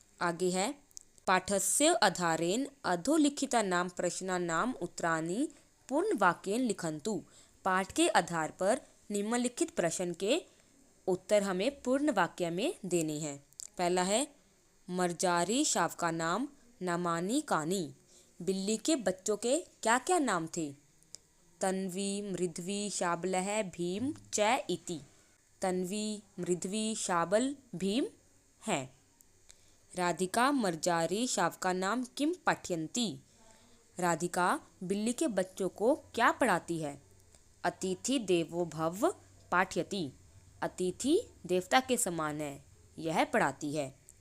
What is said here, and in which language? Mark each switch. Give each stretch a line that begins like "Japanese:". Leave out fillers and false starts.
Hindi: आगे है
Sanskrit: पाठस्य आधारेण अधोलिखितानां प्रश्नानां उत्तराणि पूर्ण वाक्येन लिखन्तु।
Hindi: पाठ के आधार पर निम्नलिखित प्रश्न के उत्तर हमें पूर्ण वाक्य में देने हैं। पहला है
Sanskrit: मर्जारी शावकानां नामानि कानि,
Hindi: बिल्ली के बच्चों के क्या क्या नाम थे।
Sanskrit: तन्वी, मृद्वी, शाबलः, भीम, च इति।
Hindi: तन्वी, मृद्वी, शाबल, भीम हैं।
Sanskrit: राधिका मर्जारी शावकानां किम पाठयन्ति,
Hindi: राधिका बिल्ली के बच्चों को क्या पढ़ाती है।
Sanskrit: अतिथि देवो भव पाठयति,
Hindi: अतिथि देवता के समान है, यह पढ़ाती है।